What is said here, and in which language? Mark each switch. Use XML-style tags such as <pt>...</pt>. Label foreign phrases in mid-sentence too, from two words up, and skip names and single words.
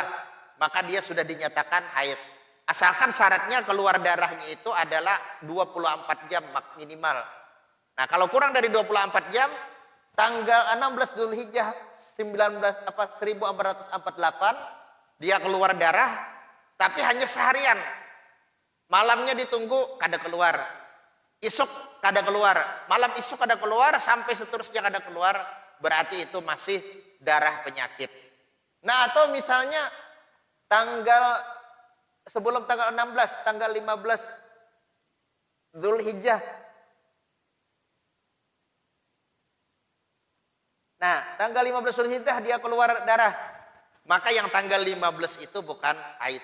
<id>Maka dia sudah dinyatakan haid. Asalkan syaratnya keluar darahnya itu adalah 24 jam minimal. Nah, kalau kurang dari 24 jam, tanggal 16 Zulhijjah 1448 dia keluar darah, tapi hanya seharian.</id> <bjn>Malamnya ditunggu kada keluar. Isuk kada keluar, malam isuk kada keluar, sampai seterusnya kada keluar,</bjn> <id>berarti itu masih darah penyakit. Nah, atau misalnya sebelum tanggal 16, tanggal 15 Zulhijjah. Nah, tanggal 15 Zulhijjah dia keluar darah, maka yang tanggal 15 itu bukan haid.</id>